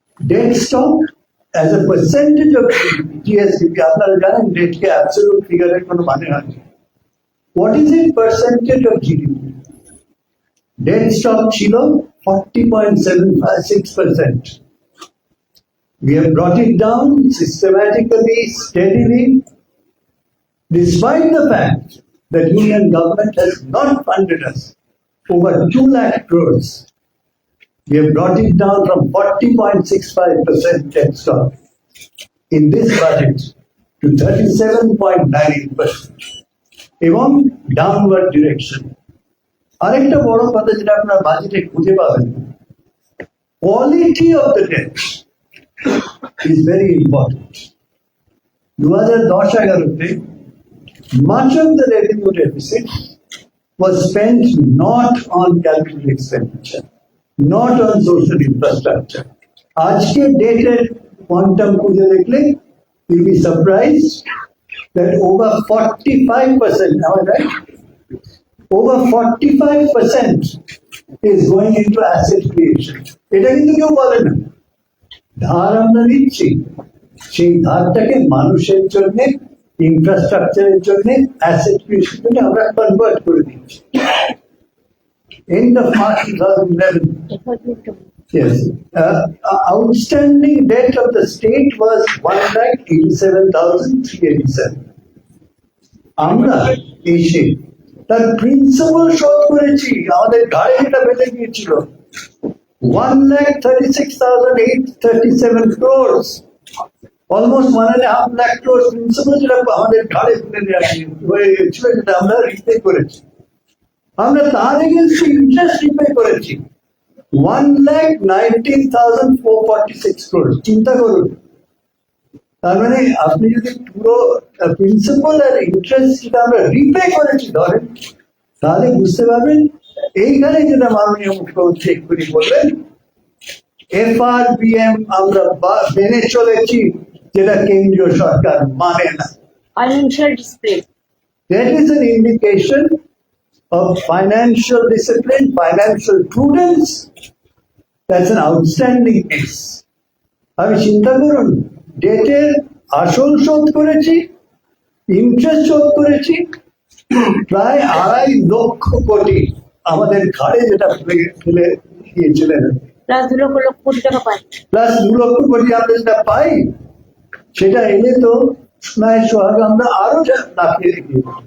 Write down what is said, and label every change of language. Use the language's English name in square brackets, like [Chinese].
[Bangla] Date stock [English] as a percentage of GSDP, [Bangla] আপনারা জানেন ডেটকে absolute ফিগারের কোনো মানে হয় না। [English] What is it percentage of GDP? [Bangla] Date stock ছিল [English] 40.76%. We have brought it down systematically, steadily, despite the fact that Union government has not funded us over 2 lakh crores. We have brought it down from 40.65% debt stock in this budget to 37.98%. [Bangla] এবং downward direction. আরেকটা বড় কথা যেটা আপনার বাজেটে খুঁজে পাবেন, quality of the that is very important. [English] 2010-11-তে much of the revenue deficit was spent not on capital expenditure, not on social infrastructure. [Bangla] আজকে ডেটের কোয়ান্টাম খুঁজে দেখলে [English] you'll be surprised that over 45%, am I right? Over 45% is going into asset creation. [Bangla] এটা কিন্তু কেউ বলে না। ধার আমরা নিচ্ছি, সেই ধারটাকে মানুষের জন্য, ইনফ্রাস্ট্রাকচারের জন্য, অ্যাসেট ক্রিয়েশনের জন্য আমরা কনভার্ট করে দিচ্ছি। [English] End of March 2011. Yes. Outstanding debt of the state was 1,87,387. [Bangla] আমরা এসে তার প্রিন্সিপাল শোধ করেছি, আমাদের গাড়ি যেটা বেঁধে গিয়েছিল 1,36,837 crores, almost 1.5 lakh crores principal যেটা আমাদের ঘাড়ে ফেলে দেওয়া হয়ে গেছিল, যেটা আমরা রিপে করেছি। আমরা তার এগেন্স্টে ইন্টারেস্ট রিপে করেছি 1,19,446 crores। চিন্তা করুন, তার মানে আপনি যদি পুরো প্রিন্সিপাল আর ইন্টারেস্ট যেটা আমরা রিপে করেছি ধরেন, তাহলে বুঝতে পারবেন এইখানে যেটা মাননীয় মুখ্যমন্ত্রী এক্ষুনি বললেন, FRBM আমরা মেনে চলেছি, যেটা কেন্দ্রীয় সরকার মানে না। [English] Financial display. That is an indication of financial discipline, financial prudence. That's an outstanding case. [Bangla] আমি চিন্তা করুন, ডেটের আসল শোধ করেছি, ইন্টারেস্ট শোধ করেছি, প্রায় 2.5 লক্ষ কোটি আমাদের ঘাড়ে যেটা ফেলে দিয়েছিলেন, প্লাস 2 লক্ষ কোটি টাকা পাই। প্লাস 2 লক্ষ কোটি আমরা যেটা পাই, সেটা এলে তো সোনায় সোহাগ আমরা আরো লাফিয়ে দিয়ে।